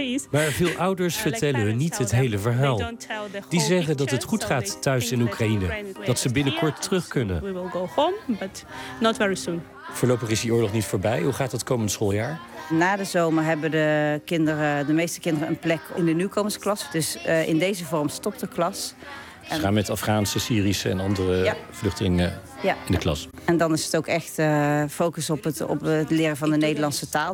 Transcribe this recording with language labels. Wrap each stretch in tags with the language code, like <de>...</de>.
<nl>Maar veel ouders vertellen hun niet het hele verhaal. Die zeggen dat het goed gaat... thuis in Oekraïne, dat ze binnenkort terug kunnen.</nl> <en>We will go home, but not very soon.</en> <nl>Voorlopig is die oorlog niet voorbij. Hoe gaat dat komend schooljaar? Na de zomer hebben de meeste kinderen een plek in de nieuwkomersklas. Dus in deze vorm stopt de klas. Ze gaan met Afghaanse, Syrische en andere vluchtelingen in de klas. En dan is het ook echt focus op het leren van de Nederlandse taal.</nl>